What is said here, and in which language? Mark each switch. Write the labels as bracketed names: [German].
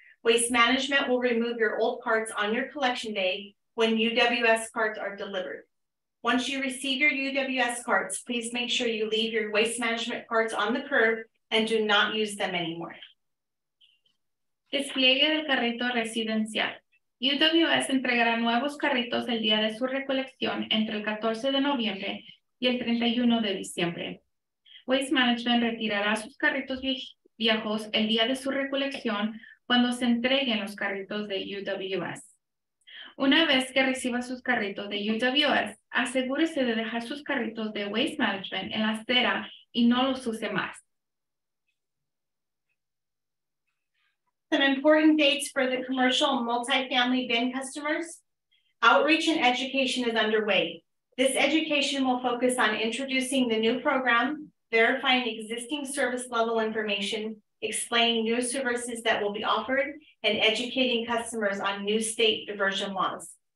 [English] Waste Management will remove your old carts on your collection day when UWS carts are delivered. Once you receive your UWS carts, please make sure you leave your Waste Management carts on the curb and do not use them anymore. [Spanish] Despliegue del carrito residencial. UWS entregará nuevos carritos el día de su recolección entre el 14 de noviembre y el 31 de diciembre. Waste Management retirará sus carritos viejos el día de su recolección cuando se entreguen los carritos de UWS. Una vez que reciba sus carritos de UWS, asegúrese de dejar sus carritos de Waste Management en la acera y no los use más. [English] Some important dates for the commercial and multifamily bin customers. Outreach and education is underway. This education will focus on introducing the new program, verifying existing service level information, explaining new services that will be offered, and educating customers on new state diversion laws.